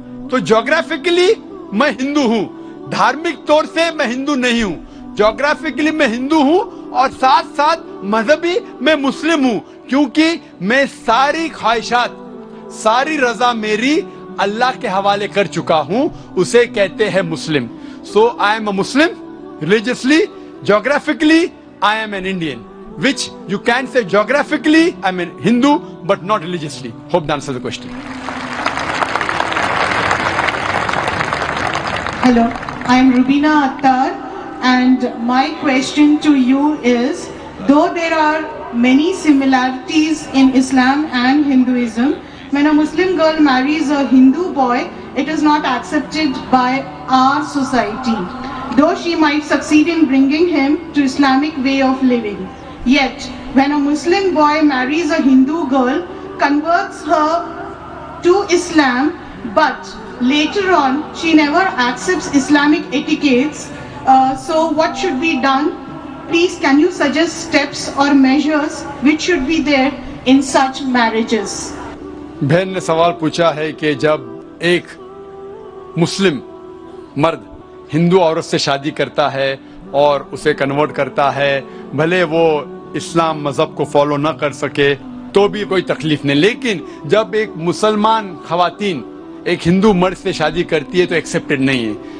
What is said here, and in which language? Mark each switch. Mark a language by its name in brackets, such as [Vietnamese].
[Urdu] تو جیوگرافیکلی میں ہندو ہوں, دھارمک طور سے میں ہندو نہیں ہوں. جیوگرافیکلی میں ہندو ہوں اور ساتھ ساتھ مذہبی میں مسلم ہوں, کیونکہ میں ساری خواہشات, ساری رضا میری اللہ کے حوالے کر چکا ہوں, اسے کہتے ہیں مسلم. [English] So I am a Muslim religiously. Geographically, I am an Indian, which you can say geographically I am a Hindu, but not religiously. Hope that answers the question. Hello, I am Rubina Attar, and my question to you is, though there are many similarities in Islam and Hinduism, when a Muslim girl marries a Hindu boy, it is not accepted by our society. Though she might succeed in bringing him to Islamic way of living. Yet, when a Muslim boy marries a Hindu girl, converts her to Islam, but later on she never accepts Islamic etiquettes, so what should be done? Please, can you suggest steps or measures which should be there in such marriages? [Urdu] بہن نے سوال پوچھا ہے کہ جب ایک مسلم مرد ہندو عورت سے شادی کرتا ہے اور اسے کنورٹ کرتا ہے, بھلے وہ اسلام مذہب کو فالو نہ کر سکے تو بھی کوئی تکلیف نہیں, لیکن جب ایک مسلمان خواتین ایک ہندو مرد سے شادی کرتی ہے تو ایکسیپٹڈ نہیں ہے.